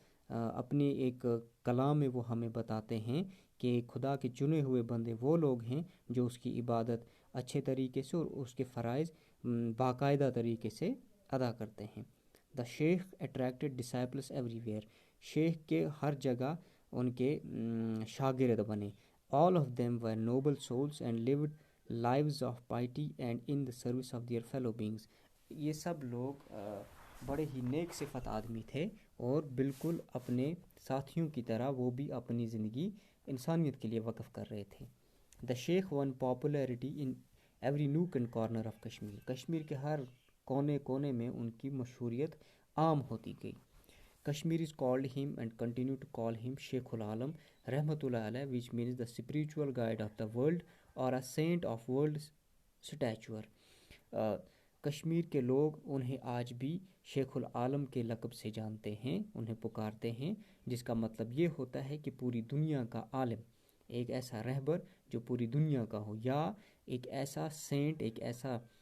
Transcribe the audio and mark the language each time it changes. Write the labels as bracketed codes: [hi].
[ur] اپنے ایک کلام میں وہ ہمیں بتاتے ہیں کہ خدا کے چنے ہوئے بندے وہ لوگ ہیں جو اس کی عبادت اچھے طریقے سے اور اس کے فرائض باقاعدہ طریقے سے ادا کرتے ہیں. [en] The Sheikh attracted disciples everywhere. [ur] شیخ کے ہر جگہ ان کے شاگرد بنے. [en] All of them were noble souls and lived lives of piety and in the service of their fellow beings. [ur] یہ سب لوگ بڑے ہی نیک صفت آدمی تھے اور بالکل اپنے ساتھیوں کی طرح وہ بھی اپنی زندگی انسانیت کے لیے وقف کر رہے تھے. [en] The Sheikh won popularity in every nook and corner of Kashmir. [ur] Kashmir کے ہر کونے کونے میں ان کی مشہوریت عام ہوتی گئی. [en] Kashmiris called him and continue to call him Sheikh ul-Alam Rahmatullah Alayh, which means the spiritual guide of the world or a saint of world stature. [ur] Kashmir کے لوگ انہیں آج بھی شیخ العالم کے لقب سے جانتے ہیں, انہیں پکارتے ہیں, جس کا مطلب یہ ہوتا ہے کہ پوری دنیا کا عالم, ایک ایسا رہبر جو پوری دنیا کا ہو, یا ایک ایسا سینٹ, ایک ایسا